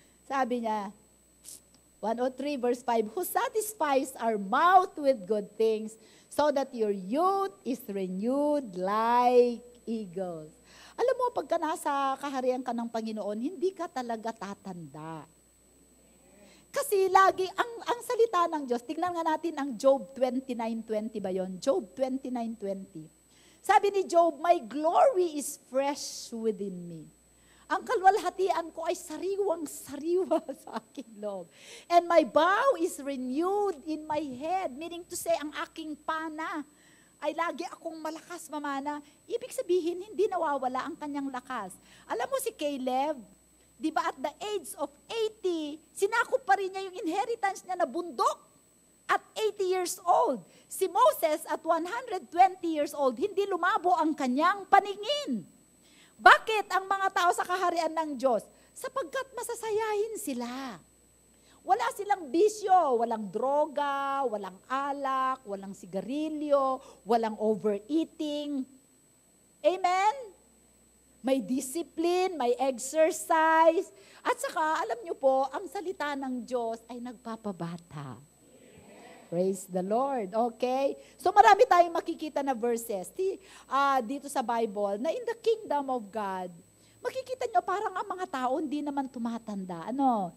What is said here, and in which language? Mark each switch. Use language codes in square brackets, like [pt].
[tl] Sabi niya, [en] 103 verse 5, who satisfies our mouth with good things, so that your youth is renewed like eagles. [tl] Alam mo, pagka nasa kaharian ka ng Panginoon, hindi ka talaga tatanda. Kasi lagi, ang salita ng Diyos, tingnan nga natin ang Job 29:20 ba yon? Job 29:20. Sabi ni Job, [en] my glory is fresh within me. [tl] Ang kalwalhatian ko ay sariwang-sariwa sa aking loob. [en] And my bow is renewed in my head. Meaning to say, [tl] ang aking pana ay lagi akong malakas mamana. Ibig sabihin, hindi nawawala ang kanyang lakas. Alam mo si Caleb, di ba [en] at the age of 80, [tl] sinakop pa rin niya yung inheritance niya na bundok at 80 years old. Si Moses at [en] 120 years old, [tl] hindi lumabo ang kanyang paningin. Bakit ang mga tao sa kaharian ng Diyos? Sapagkat masasayahin sila. Wala silang bisyo, walang droga, walang alak, walang sigarilyo, walang overeating. Amen? may discipline, may exercise. At saka, alam nyo po, ang salita ng Diyos ay nagpapabata. [en] Praise the Lord. Okay? So [tl] marami tayong makikita na verses dito sa Bible na [en] in the kingdom of God, [tl] makikita nyo parang ang mga tao hindi naman tumatanda. Ano?